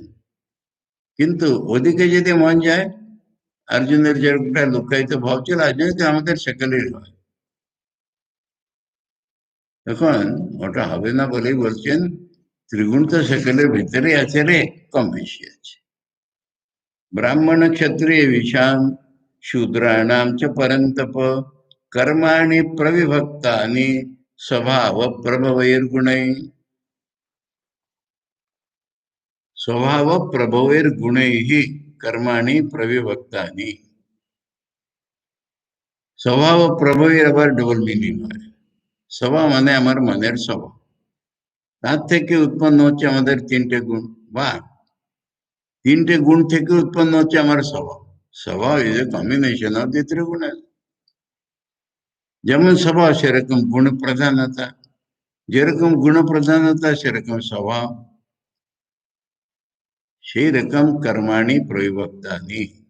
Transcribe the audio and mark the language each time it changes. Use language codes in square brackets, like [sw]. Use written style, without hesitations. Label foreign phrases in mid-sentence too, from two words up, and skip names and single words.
[bn] কিন্তু ওদিকে যদি মন যায়, অর্জুনের যেটা লুকায়িত ভাব ছিল, অর্জুন তো আমাদের সকলেরই হয়। এখন ওটা হবে না বলেই বলছেন ত্রিগুণ তো সকলের ভিতরে আছে রে, কম বেশি আছে। [sa] ब्राह्मण क्षत्रिय विषाम शूद्राणाम च परंतप कर्माणि प्रविभक्तानि स्वभाव प्रभवैर्गुणै, स्वभाव प्रभवैर्गुणैः कर्माणि प्रविभक्तानि। स्वभाव प्रभवेर [bn] আবার ডবল মিনিং হয়। স্বভাব মানে আমার মনের স্বভাব, তার থেকে উৎপন্ন হচ্ছে আমাদের 3টে গুণ। বা 3টে গুণ থেকে উৎপন্ন হচ্ছে আমার স্বভাব। [en] স্বভাব is a combination of the 3 গুণ। [bn] যেমন স্বভাব সেরকম গুণ প্রধানতা, যেরকম গুণ প্রধানতা সেরকম স্বভাব, সেই রকম [sa] কর্মাণি প্রবিভক্তানি।